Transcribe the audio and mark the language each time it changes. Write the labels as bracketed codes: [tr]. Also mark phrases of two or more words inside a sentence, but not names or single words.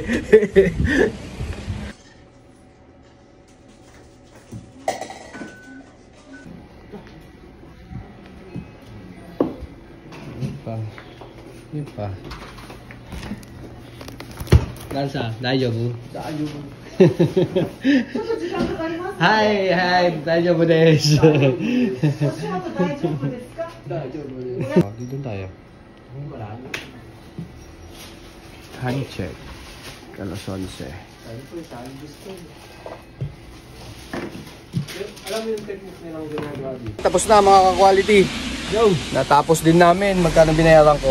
[ja] いっぱい。ガンさん、大丈夫？大丈夫。ちょっと時間かかります。はい大丈夫です。お仕事大丈夫ですか。大丈夫です。 [tl] Dito tayo. [en] Hand check. [tl] Alas 11. Alam mo yung technique nilang ginagawa dito? Tapos na mga ka-quality. Yo! Natapos din namin. Magkano binayaran ko?